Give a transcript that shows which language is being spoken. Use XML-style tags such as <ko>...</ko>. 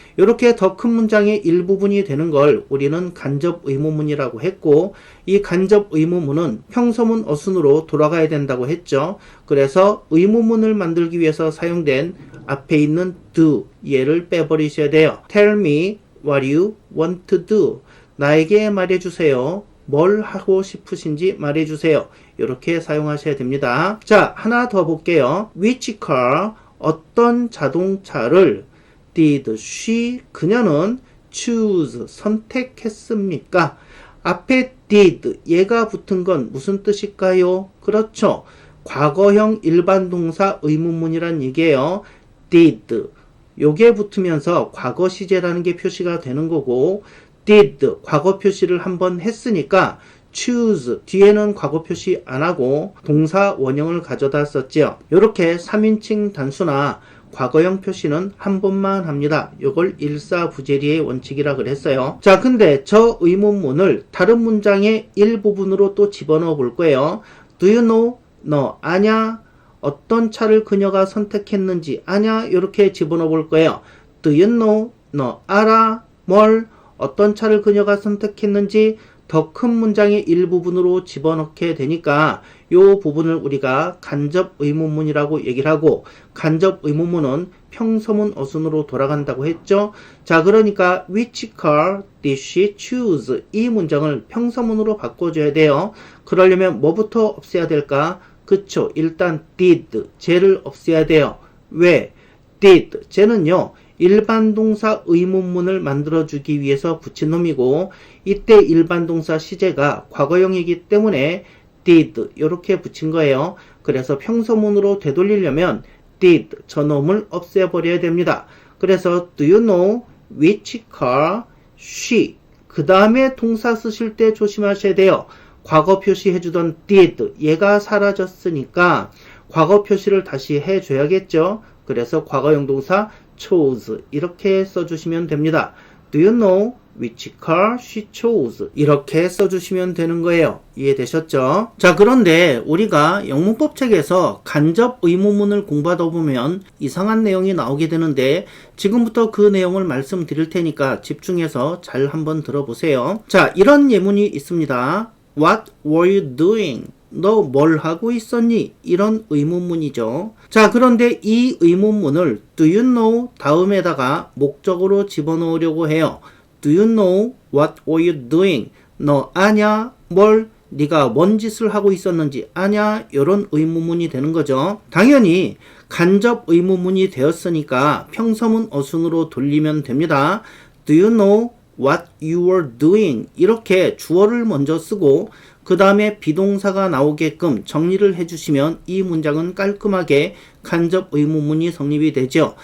<ko>이렇게 더 큰 문장의 일부분이 되는 걸 우리는 간접 의문문이라고 했고, 이 간접 의문문은 평서문 어순으로 돌아가야 된다고 했죠. 그래서 의문문을 만들기 위해서 사용된 앞에 있는 do 얘를 빼버리셔야 돼요.</ko> <en>Tell me what you want to do.</en> <ko>나에게 말해주세요. 뭘 하고 싶으신지 말해주세요. 이렇게 사용하셔야 됩니다. 자, 하나 더 볼게요.</ko> <en>Which car,</en> <ko>어떤 자동차를</ko> <en>did she,</en> <ko>그녀는</ko> <en>choose,</en> <ko>선택했습니까? 앞에 did, 얘가 붙은 건 무슨 뜻일까요? 그렇죠. 과거형 일반 동사 의문문이란 얘기예요. did, 요게 붙으면서 과거 시제라는 게 표시가 되는 거고, did, 과거 표시를 한번 했으니까 choose, 뒤에는 과거 표시 안 하고 동사 원형을 가져다 썼지요. 이렇게 3인칭 단수나 과거형 표시는 한 번만 합니다. 이걸 일사부재리의 원칙이라 그랬어요. 자, 근데 저 의문문을 다른 문장의 일부분으로 또 집어넣어 볼 거예요.</ko> <en>Do you know?</en> <ko>너 아냐? 어떤 차를 그녀가 선택했는지 아냐? 이렇게 집어넣어 볼 거예요.</ko> <en>Do you know?</en> <ko>너 알아? 뭘? 어떤 차를 그녀가 선택했는지 더 큰 문장의 일부분으로 집어넣게 되니까 이 부분을 우리가 간접 의문문이라고 얘기를 하고, 간접 의문문은 평서문 어순으로 돌아간다고 했죠. 자, 그러니까</ko> <en>which car did she choose?</en> <ko>이 문장을 평서문으로 바꿔줘야 돼요. 그러려면 뭐부터 없애야 될까? 그쵸, 일단 did, 쟤를 없애야 돼요. 왜? did, 쟤는요 일반 동사 의문문을 만들어주기 위해서 붙인 놈이고, 이때 일반 동사 시제가 과거형이기 때문에 did 이렇게 붙인 거예요. 그래서 평서문으로 되돌리려면 did 저놈을 없애버려야 됩니다. 그래서</ko> <en>do you know which car she,</en> <ko>그 다음에 동사 쓰실 때 조심하셔야 돼요. 과거 표시해주던 did, 얘가 사라졌으니까 과거 표시를 다시 해줘야겠죠. 그래서 과거형 동사 chose 이렇게 써주시면 됩니다.</ko> <en>Do you know which car she chose?</en> <ko>이렇게 써주시면 되는 거예요. 이해되셨죠? 자, 그런데 우리가 영문법 책에서 간접 의문문을 공부하다 보면 이상한 내용이 나오게 되는데, 지금부터 그 내용을 말씀드릴 테니까 집중해서 잘 한번 들어보세요. 자, 이런 예문이 있습니다.</ko> <en>What were you doing?</en> <ko>너 뭘 하고 있었니? 이런 의문문이죠. 자, 그런데 이 의문문을 do you know 다음에다가 목적으로 집어넣으려고 해요.</ko> <en>Do you know what were you doing?</en> <ko>너 아냐? 뭘? 네가 뭔 짓을 하고 있었는지 아냐? 이런 의문문이 되는 거죠. 당연히 간접 의문문이 되었으니까 평서문 어순으로 돌리면 됩니다.</ko> <en>Do you know what you were doing?</en> <ko>이렇게 주어를 먼저 쓰고 그 다음에 비동사가 나오게끔 정리를 해주시면 이 문장은 깔끔하게 간접 의문문이 성립이 되죠.</ko>